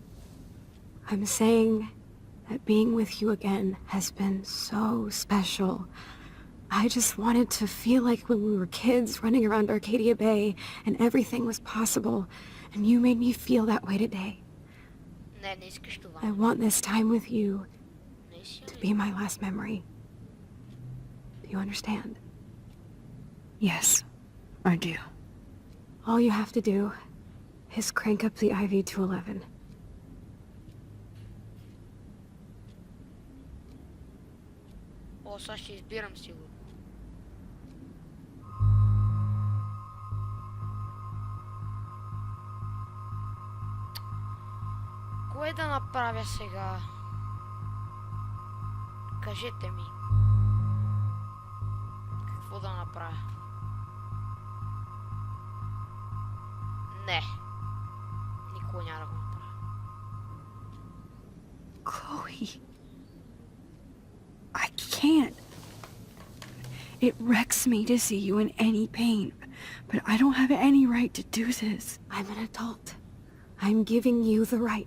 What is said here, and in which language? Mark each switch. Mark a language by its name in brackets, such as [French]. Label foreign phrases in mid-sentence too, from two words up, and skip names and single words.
[English] I'm saying that being with you again has been so special. I just wanted to feel like when we were kids running around Arcadia Bay and everything was possible, and you made me feel that way today. [Bulgarian] Ne, ne искаш това. [English] I want this time with you [Bulgarian] Не си [English] to be my last memory. Do you understand? Yes, I do. All you have to do is crank up the IV to 11. [Bulgarian] О, сега ще избирам сигурно. Кое да направя сега? Кажете ми. Какво да направя? Не. Никога няма да го направя. [English] Chloe. I can't. It wrecks me to see you in any pain, but I don't have any right to do this. I'm an adult. I'm giving you the right.